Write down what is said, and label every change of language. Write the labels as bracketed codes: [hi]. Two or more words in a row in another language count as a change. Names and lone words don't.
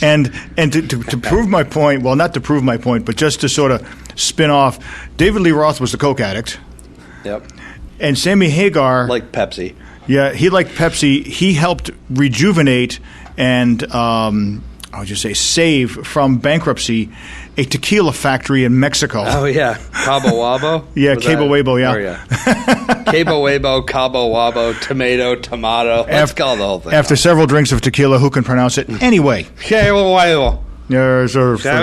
[en] And to prove my point, well, not to prove my point, but just to sort of spin off, David Lee Roth was a coke addict. Yep. And Sammy Hagar... Like Pepsi. Yeah, he liked Pepsi. He helped rejuvenate and, I would just say, save from bankruptcy a tequila factory in Mexico. Oh, yeah. Cabo Wabo? Yeah, Cabo Wabo, yeah. Oh, yeah. Cabo Wabo, Cabo Wabo, tomato. Let's call the whole thing. After several drinks of tequila, who can pronounce it? Anyway. Cabo Wabo. Yeah, sir.